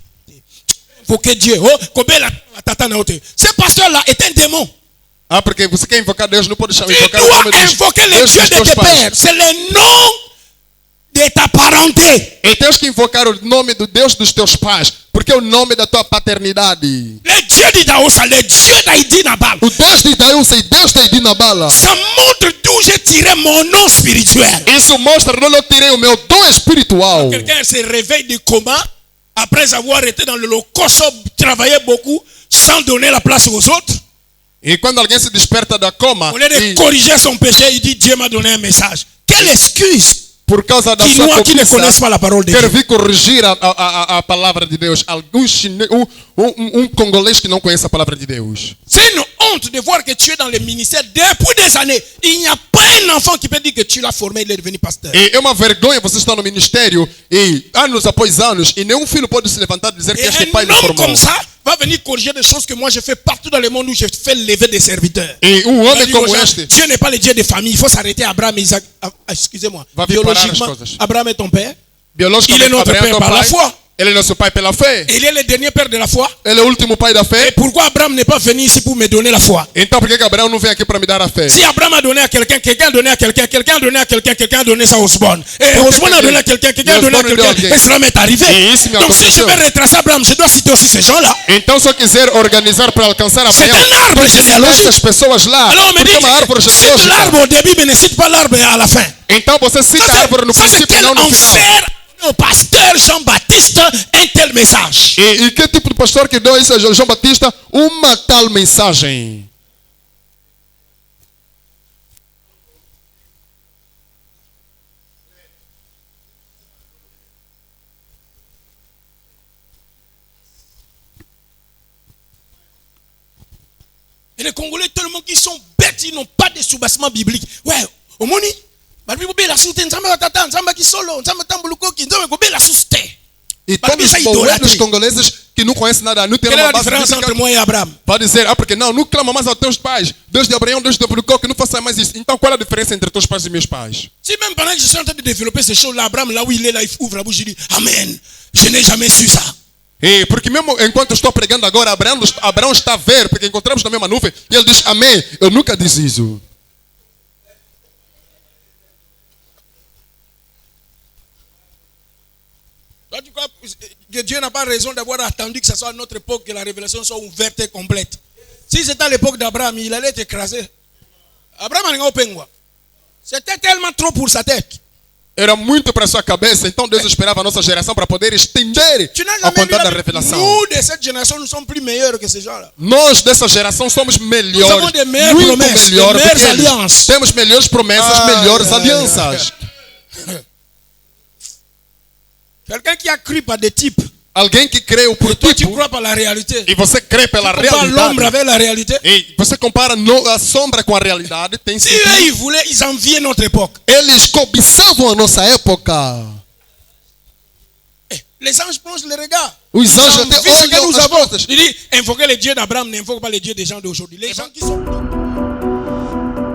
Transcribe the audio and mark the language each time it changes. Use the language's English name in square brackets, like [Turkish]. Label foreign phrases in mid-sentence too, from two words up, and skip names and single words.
[French] Faut que Dieu, oh, combien la tata na ote. Ce pasteur-là est un démon. [Portuguese] Ah, porque você quer invocar Deus, não pode [French] Tu [Portuguese] invocar o dois nome dos [French] invoquer le [Portuguese] Deus [French] Dieu [Portuguese] dos [French] de [Portuguese] teus [French] tes [Portuguese] pais. [French] pères. C'est le nom de ta parenté. [Portuguese] E tens que invocar o nome do Deus dos teus pais, porque é o nome da tua paternidade. [French] Le Dieu d'Idaosa, le Dieu d'Aïdi Nabal. [Portuguese] O Deus de Idaúça e Deus de Idinabala. [French] Ça montre d'où j'ai tiré mon nom spirituel. [Portuguese] Isso mostra de onde eu tirei o meu dom espiritual. [French] Quelqu'un se réveille du coma après avoir été dans le holocauste, travaillé beaucoup, sans donner la place aux autres. [Portuguese] E quando alguém se desperta da coma, [French] Au lieu de [Portuguese] e [French] corriger son péché, il dit Dieu m'a donné un message. Quelle excuse! [Portuguese] por causa da [French] qui [Portuguese] sua [French] ne connaissent [Portuguese] cobiça, [French] pas la parole de [Portuguese] quer [French] Dieu. [Portuguese] vir corrigir a palavra de Deus. Um congolês que não conhece a palavra de Deus. [French] C'est une honte de voir que tu es dans le ministère depuis des années. Il n'y a pas un enfant qui peut dire que tu l'as formé, il est devenu pasteur. [Portuguese] E é uma vergonha você estar no ministério e anos após anos e nenhum filho pode se levantar e dizer que [French] Et [Portuguese] este pai [French] un [Portuguese] lhe [French] homme [Portuguese] formou. [French] comme ça va venir corriger des choses que moi je fais partout dans le monde où je fais lever des serviteurs. [Portuguese] E [French] On va [Portuguese] homem [French] dire aux [Portuguese] como [French] gens, [Portuguese] este [French] Dieu n'est pas le Dieu des familles. Il faut s'arrêter à Abraham et Isaac. Excusez-moi. [Portuguese] Va vir parar as [French] Biologiquement, [Portuguese] coisas. [French] Abraham est ton père. Il est [Portuguese] biologicamente [French] notre [Portuguese] Abraão é [French] père [Portuguese] teu [French] par la [Portuguese] pai, [French] foi. [Portuguese] ele é nosso pai pela fé, [French] Et il est le dernier père de la foi. [Portuguese] ele é o último pai da [French] Et [Portuguese] fé. [French] pourquoi Abraham n'est pas venu ici pour me donner la foi? [Portuguese] Então por que Abraão não vem aqui para me dar a fé? [French] Si Abraham a donné à quelqu'un, quelqu'un a donné à quelqu'un, quelqu'un a donné à quelqu'un, quelqu'un a donné ça à Osborne. Et Pourquoi Osborne a donné à quelqu'un, quelqu'un a donné à Osborne quelqu'un. [Portuguese] deu a alguém. [French] Et cela m'est arrivé. [Portuguese] Et isso me [French] Donc si je [Portuguese] aconteceu. [French] vais retracer Abraham, je dois citer aussi ces gens-là. [Portuguese] Então se eu quiser organizar para alcançar [French] C'est [Portuguese] Abraão, [French] un arbre [Portuguese] essas [French] généalogique. [Portuguese] pessoas lá, [French] Alors on me [Portuguese] porque é uma árvore [French] dit, cite [Portuguese] genealógica. [French] l'arbre au début, mais ne cite pas l'arbre à la fin. [Portuguese] Então você cita a árvore no [French] Ça, c'est [Portuguese] princípio, [French] quel [Portuguese] não no final. [French] enfer au pasteur Jean-Baptiste un tel message. [Portuguese] E que tipo de pastor que deu isso a João Batista? Uma tal mensagem. [French] Et les Congolais, tellement qu'ils sont bêtes, ils n'ont pas de soubassement biblique. Ouais, au moni, la [Portuguese] E todos os boletos congoleses que não conhecem nada, não tem [French] Quelle est [Portuguese] uma [French] la [Portuguese] base [French] différence entre [Portuguese] bíblica, [French] moi et Abraham? [Portuguese] vai dizer, porque não clama mais aos teus pais. Deus de Abraão, Deus de Abricó, que não faça mais isso. Então qual é a diferença entre teus pais e meus pais? [French] Si même pendant que je suis en train de développer ces choses-là, Abraham, là où il est, là, il ouvre la bouche, il dit Amen. Je n'ai jamais su ça. [Portuguese] E porque mesmo enquanto eu estou pregando agora, Abraão está a ver, porque encontramos na mesma nuvem, e ele diz, amém, eu nunca disse isso. [French] Toi, tu crois que Dieu n'a pas raison d'avoir attendu que ce soit à notre époque que la révélation soit ouverte et complète. Si c'était à l'époque d'Abraham, il allait être écrasé. Abraham n'a pas pengua. C'était tellement trop pour sa tête. [Portuguese] Era muito para sua cabeça, então Deus esperava a nossa geração para poder estender [French] Tu n'as [Portuguese] a [French] jamais vu [Portuguese] quantidade da [French] la... [Portuguese] revelação. [French] Nous, de cette génération, nous sommes plus meilleurs que ces gens-là. [Portuguese] Nós dessa geração somos melhores, [French] avons des meilleures [Portuguese] muito [French] promesses, [Portuguese] melhores [French] des [Portuguese] do que [French] meilleures [Portuguese] eles. [French] alliances. [Portuguese] Temos melhores promessas, melhores alianças. [French] Quelqu'un qui a cru par des types. [Portuguese] Alguém que creu por [French] Toi, tu [Portuguese] tipo, [French] crois par la réalité. [Portuguese] e você crê pela [French] Tu compares l'ombre [Portuguese] realidade. [French] avec la réalité. [Portuguese] E você compara a sombra com a realidade, tem [French] Si [Portuguese] sentido. [French] eux, ils voulaient, ils enviaient notre époque. [Portuguese] Eles cobiçavam a nossa época. [French] Les anges plongent les regards. [Portuguese] Os [French] Ils [Portuguese] anjos [French] envient [Portuguese] até [French] ce que [Portuguese] olham [French] nous [Portuguese] as [French] avons. [Portuguese] coisas. [French] Il dit, invoquez le Dieu d'Abraham, n'invoquez pas le Dieu des gens d'aujourd'hui. Les gens qui sont...